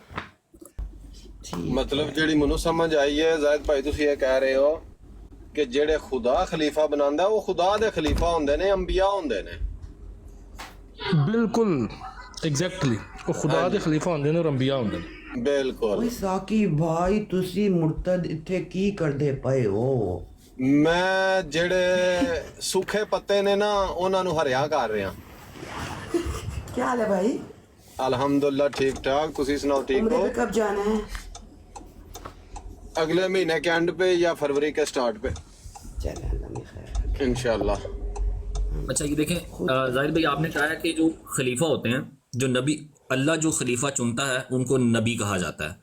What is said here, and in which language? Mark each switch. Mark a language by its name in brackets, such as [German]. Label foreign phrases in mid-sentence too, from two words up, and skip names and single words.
[Punjabi] مطلب جیڑی منو سمجھ آئی ہے زاہد بھائی تسی یہ کہہ رہے ہو کہ جڑے خدا خلیفہ بناندا ہے وہ خدا دے خلیفہ ہوندے نے، انبیاء ہوندے نے. بالکل ایگزیکٹلی وہ خدا دے خلیفہ ہوندے نے اور انبیاء ہوندے نے. بالکل. اوے ساکی بھائی تسی مرتد اتھے کی کردے پئے ہو؟ میں جڑے سوکھے پتے نے نا انہاں نو ہریا کر رہا. [Urdu] کیا حال ہے بھائی؟ [Punjabi] الحمدللہ ٹھیک ٹھاک. تسی سناؤ ٹھیک عمرے ہو؟ [Urdu] پہ کب جانا ہے؟ اگلے مہینے کے اینڈ پہ یا فروری کے سٹارٹ پہ [Punjabi] چلے اللہ میں خیر. انشاءاللہ. [Urdu] اچھا یہ دیکھیں ظاہر بھائی آپ نے کہا ہے کہ جو خلیفہ ہوتے ہیں جو نبی اللہ جو خلیفہ چنتا ہے ان کو نبی کہا جاتا ہے.